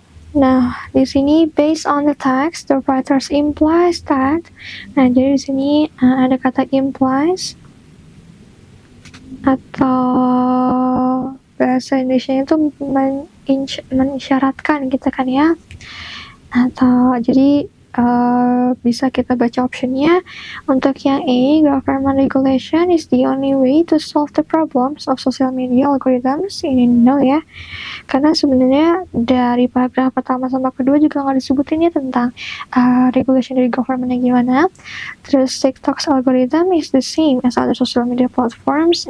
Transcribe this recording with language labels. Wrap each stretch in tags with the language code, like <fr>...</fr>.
<id>Nah, di sini</id> <en>based on the text, the writers implies that.</en> <id>Nah, jadi di sini ada kata implies atau bahasa Indonesia itu mengisyaratkan gitu kan ya. Atau jadi bisa kita baca optionnya. Untuk yang A,</id> <en>government regulation is the only way to solve the problems of social media algorithms.</en> <id>Ini no ya, karena sebenarnya dari paragraf pertama sama kedua juga nggak disebutin ya tentang regulation dari governmentnya gimana. Terus</id> <en>TikTok's algorithm is the same as other social media platforms.</en>